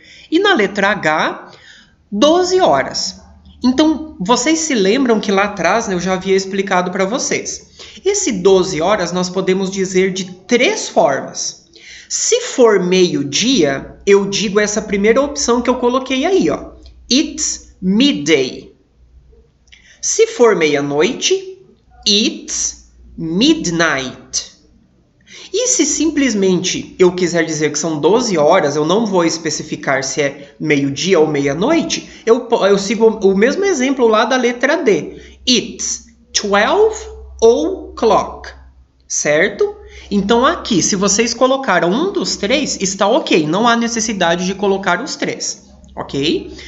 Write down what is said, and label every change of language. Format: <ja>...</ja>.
<pt>E na letra H, 12 horas. Então, vocês se lembram que lá atrás eu já havia explicado para vocês. Esse 12 horas nós podemos dizer de 3 formas. Se for meio-dia, eu digo essa primeira opção que eu coloquei aí, ó.</pt> <en>It's midday.</en> <pt>Se for meia-noite,</pt> <en>it's midnight.</en> <pt>E se simplesmente eu quiser dizer que são 12 horas, eu não vou especificar se é meio-dia ou meia-noite, eu sigo o mesmo exemplo lá da letra D.</pt> <en>It's 12 o'clock,</en> <pt>certo? Então aqui, se vocês colocaram um dos 3, está ok, não há necessidade de colocar os 3. Ok?</pt>